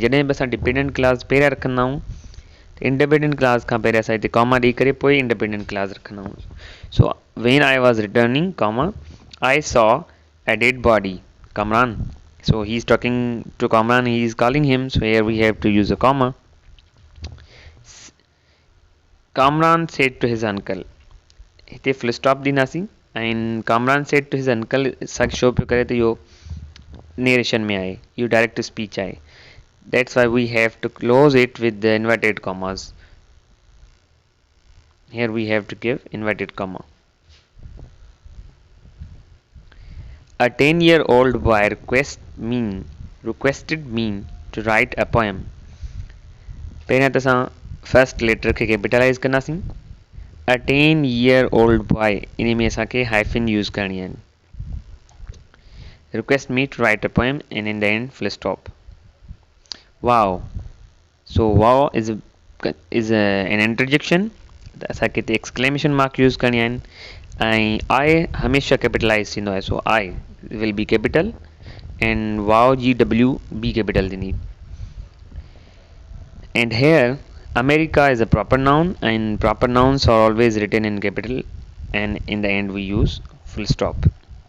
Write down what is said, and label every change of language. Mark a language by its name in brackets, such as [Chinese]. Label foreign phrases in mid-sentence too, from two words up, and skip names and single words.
[Sindhi] जॾहिं बि असां [English] dependent clause [Sindhi] पहिरियां रखंदा आहियूं त [English] independent clause [Sindhi] खां पहिरियां असां हिते कॉमा ॾेई करे पोइ [English] independent clause [Sindhi] रखंदा आहियूं. [English] So when I was returning comma I saw a dead body, Kamran. So he's talking to Kamran, he is calling him, so here we have to use a comma. Kamran said to his uncle. [Sindhi] हिते [English] full stop [Sindhi] दींदासीं. [English] And Kamran said to his uncle [Sindhi] सक शो पियो करे त इहो narration में आहे, इहो [English] direct speech [Sindhi] आहे. [English] That's why we have to close it with the inverted commas. Here we have to give inverted comma. A 10-year-old boy requested me to write a poem. [Sindhi] पहिरियां त असां [English] first letter [Sindhi] खे कैपिटलाइज़ कंदासीं. [English] A 10-year-old boy [Sindhi] इन में असांखे [English] hyphen use [Sindhi] करणी आहिनि. [English] Request me to write a poem and in the end full stop. Wow. So wow is an interjection. [Sindhi] असांखे हिते [English] exclamation mark use [Sindhi] करणी आहिनि. ऐं I हमेशा कैपिटलाइज़ थींदो आहे. [English] सो I will be capital and wow GW be capital थींदी. And here America is a proper noun and proper nouns are always written in capital and in the end we use full stop.